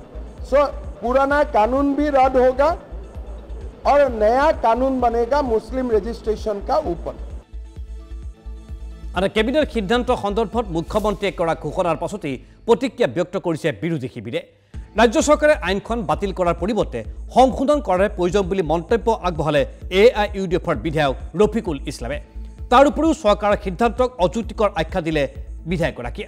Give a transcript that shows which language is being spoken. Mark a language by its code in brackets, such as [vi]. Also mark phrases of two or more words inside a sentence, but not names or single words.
[hi] सो पुराना कानून भी रद्द होगा और नया कानून बनेगा मुस्लिम रजिस्ट्रेशन का ऊपर। [as] আৰু কেবিনেট সিদ্ধান্ত সন্দৰ্ভত মুখ্যমন্ত্ৰীয়ে কৰা ঘোষণাৰ পাছতেই প্ৰতিক্ৰিয়া ব্যক্ত কৰিছে বিৰোধী শিবিৰে। ৰাজ্য চৰকাৰে আইনখন বাতিল কৰাৰ পৰিৱৰ্তে সংশোধন কৰাৰ প্ৰয়োজন বুলি মন্তব্য আগবঢ়ালে AIUDFৰ বিধায়ক ৰফিকুল ইছলামে। তাৰ উপৰিও চৰকাৰৰ সিদ্ধান্তক অযুক্তিকৰ আখ্যা দিলে বিধায়কগৰাকীয়ে।